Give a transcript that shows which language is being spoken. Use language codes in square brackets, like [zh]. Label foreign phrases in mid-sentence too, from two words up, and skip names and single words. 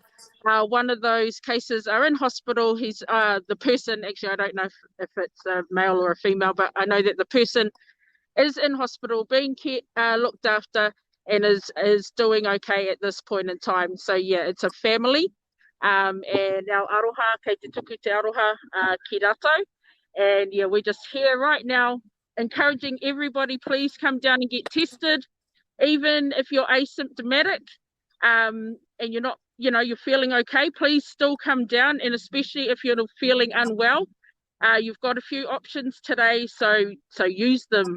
[en] One of those cases are in hospital. He's the person, actually I don't know if it's a male or a female, but I know that the person is in hospital being looked after and is doing okay at this point in time. So yeah, it's a family, and our aroha, [mi] kei te tuku te aroha ki rato, [en] and yeah, we're just here right now encouraging everybody, please come down and get tested, even if you're asymptomatic and you're not, you're feeling okay, please still come down, and especially if you're feeling unwell. You've got a few options today, so use them.